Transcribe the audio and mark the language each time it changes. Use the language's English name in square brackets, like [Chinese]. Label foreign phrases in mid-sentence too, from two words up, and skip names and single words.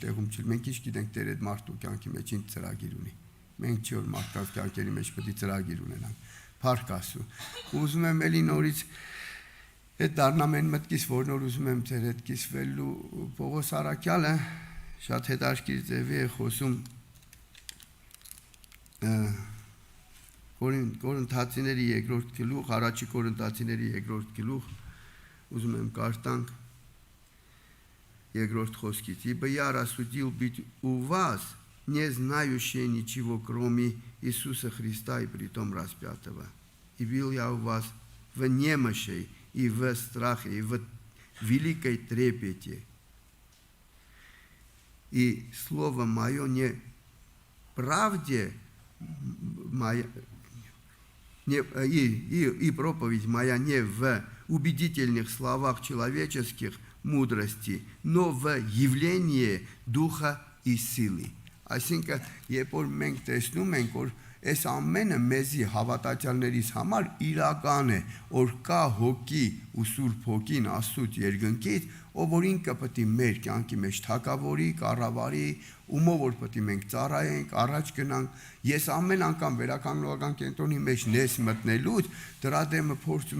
[Armenian] տեղում չլ, մենք ինչ գիտենք Տեր այդ մարդու կյանքի մեջ ինչ ծրագիր ունի։ Մենք չի որ մարդկանց կյանքերի մեջ պետք է ծրագիր ունենանք։ Փառք Աստծո։ Ուզում եմ էլի նորից այդ դառնամ այն մտքից, որ նոր ուզում եմ ձեր հետ կիսվելու Պողոս Արաքյալը շատ հետաքրքիր ձևի է խոսում Կորինթացիների երկրորդ գլուխ, առաջի Կորինթացիների երկրորդ гluх, ուզում եմ կարդանք երկրորդ խոսքից. [Russian] «Ибо я рассудил быть у вас, не знающие ничего, кроме Иисуса Христа и притом распятого. И был я у вас в немощи, и в страхе, и в великой трепете. И слово мое не правде моя, и проповедь моя не в убедительных словах человеческих мудрости, но в явлении духа и силы». [Armenian] Այսինքն, երբ որ մենք տեսնում ենք, որ այս ամենը մեզի հավատացյալներից համար իրական է, որ կա հոգի ու Սուրբ Հոգին Աստծուց երկնքից, ով որ ինքը պետք է մեր կյանքի մեջ թագավորի, կառավարի, ումով որ պետք է մենք ծառայենք, առաջ գնանք։ Ես ամեն անգամ վերականգնողական կենտրոնի մեջ ներս մտնելուց դրա դեմը փորձում